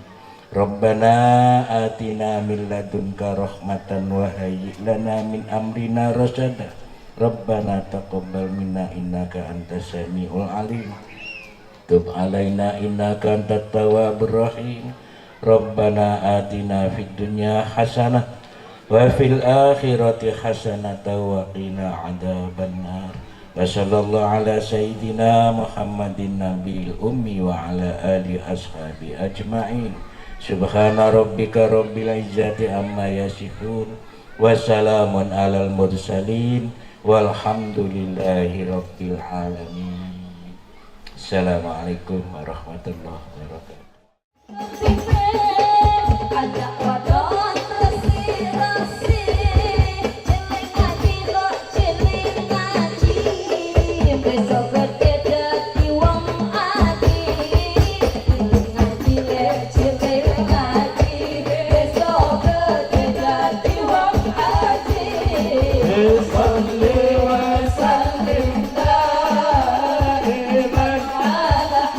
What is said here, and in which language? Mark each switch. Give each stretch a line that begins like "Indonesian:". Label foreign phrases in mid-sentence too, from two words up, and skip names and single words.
Arabic: ربنا آتنا من لدنك رحمة وهيئ لنا من أمرنا رشدا. ربنا تقبل منا إنك أنت السميع العليم. تب علينا إنك أنت التواب الرحيم. ربنا آتنا في الدنيا حسنة وفي الآخرة حسنة وقنا عذاب النار. وصلى الله على سيدنا محمد النبي الأمي وعلى آله وأصحابه أجمعين. سبحان ربك رب العزة عما يصفون وسلام على المرسلين والحمد لله رب العالمين. السلام عليكم ورحمة الله وبركاته.
Javanese: Ajak wadon resi-resi, ciling ngaji lo ciling ngaji, besok gede dadi wong adi. Ciling ngaji le ciling ngaji, besok gede dadi wong adi.
Arabic: صل وسلم دائما على